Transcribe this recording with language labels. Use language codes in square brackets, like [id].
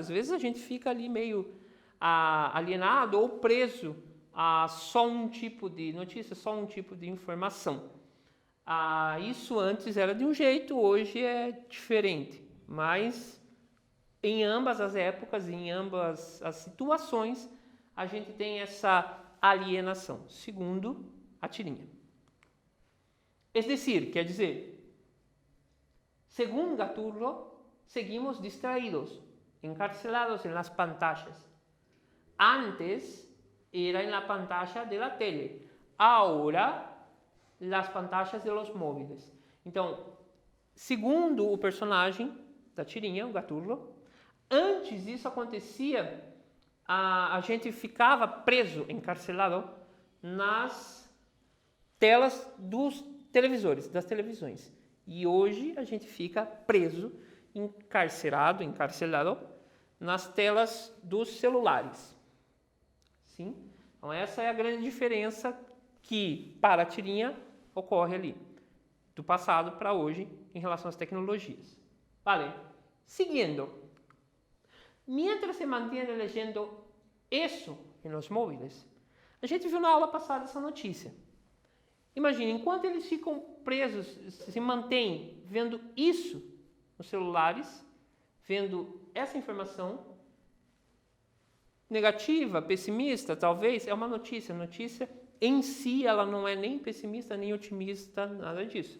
[pt] Às vezes a gente fica ali meio alienado ou preso a só um tipo de notícia, só um tipo de informação. Isso antes era de um jeito, hoje é diferente, mas em ambas as épocas, em ambas as situações, a gente tem essa alienação, segundo a tirinha. [es] Es decir, [pt] quer dizer, [es] según Gaturro, seguimos distraídos, encarcelados en las pantallas. Antes era en la pantalla de la tele, ahora las pantallas de los móviles. [pt] Então, segundo o personagem da tirinha, o Gaturro, antes isso acontecia, a gente ficava preso, encarcelado, nas telas dos televisores, das televisões. E hoje a gente fica preso, encarcelado, nas telas dos celulares. Sim? Então essa é a grande diferença que, para a tirinha, ocorre ali, do passado para hoje, em relação às tecnologias. [es] Vale? Siguiendo. Mientras se mantiene leyendo eso en los móviles, [pt] A gente viu na aula passada essa notícia. Imagine, enquanto eles ficam presos, se mantêm vendo isso nos celulares, vendo essa informação negativa, pessimista, talvez, é uma notícia. A notícia em si, ela não é nem pessimista, nem otimista, nada disso.